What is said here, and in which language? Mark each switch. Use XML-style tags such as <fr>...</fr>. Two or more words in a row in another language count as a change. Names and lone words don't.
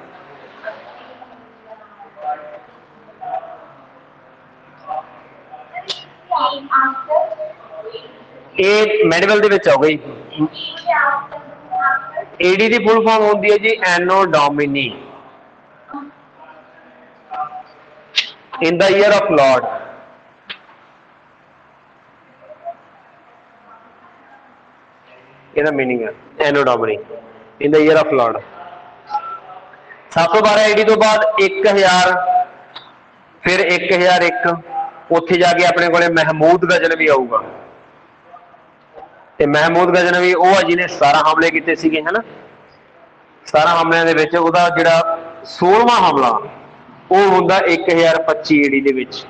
<pa>ਇਹ ਮੈਨੂਅਲ ਦੇ ਵਿੱਚ ਆਊਗਾ ਜੀ। ਏਡੀ ਦੀ</pa> <en>full form</en> <pa>ਹੁੰਦੀ ਹੈ ਜੀ</pa> <la>Anno Domini.</la> <en>in the year of Lord,</en> <pa>ਇਹਦਾ ਮੀਨਿੰਗ ਹੈ</pa> <la>Anno Domini,</la> <en>in the year of Lord।</en> <pa>712 AD ਤੋਂ ਬਾਅਦ 1000, ਫਿਰ 1001, ਉੱਥੇ ਜਾ ਕੇ ਆਪਣੇ ਕੋਲੇ ਮਹਿਮੂਦ ਗਜ਼ਨਵੀ ਆਊਗਾ, ਤੇ ਮਹਿਮੂਦ ਗਜ਼ਨਵੀ ਉਹ ਆ ਜਿਹਨੇ 17 ਹਮਲੇ ਕੀਤੇ ਸੀਗੇ, ਹਨਾ। 17 ਹਮਲਿਆਂ ਦੇ ਵਿੱਚ ਉਹਦਾ ਜਿਹੜਾ 16ਵਾਂ ਹਮਲਾ ਉਹ ਹੁੰਦਾ 1025 AD ਦੇ ਵਿੱਚ।</pa>